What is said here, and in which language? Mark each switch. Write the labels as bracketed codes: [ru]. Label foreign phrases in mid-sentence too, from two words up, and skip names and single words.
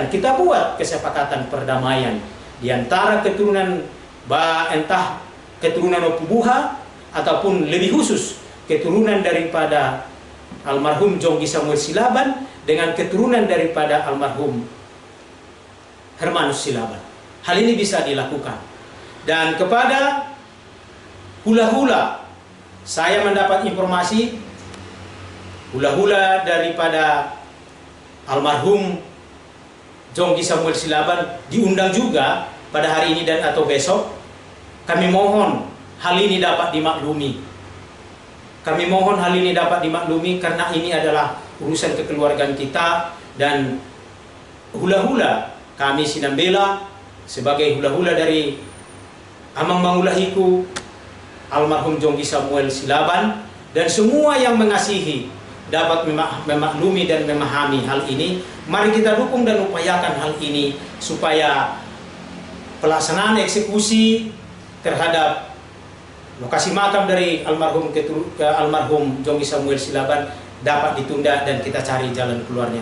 [id] Kita buat kesepakatan perdamaian di antara keturunan entah keturunan Opu Buha ataupun lebih khusus keturunan daripada almarhum Jonggi Samuel Silaban dengan keturunan daripada almarhum Hermanus Silaban. Hal ini bisa dilakukan. Dan kepada hula-hula, saya mendapat informasi hula-hula daripada almarhum Jonggi Samuel Silaban diundang juga pada hari ini dan atau besok. Kami mohon hal ini dapat dimaklumi. Kami mohon hal ini dapat dimaklumi karena ini adalah urusan kekeluargaan kita, dan hula-hula kami Sinambela sebagai hula-hula dari Amang Mangulahiku almarhum Jonggi Samuel Silaban, dan semua yang mengasihi dapat memaklumi dan memahami hal ini. Mari kita dukung dan upayakan hal ini supaya pelaksanaan eksekusi terhadap lokasi makam dari almarhum Jonggi Samuel Silaban dapat ditunda dan kita cari jalan keluarnya.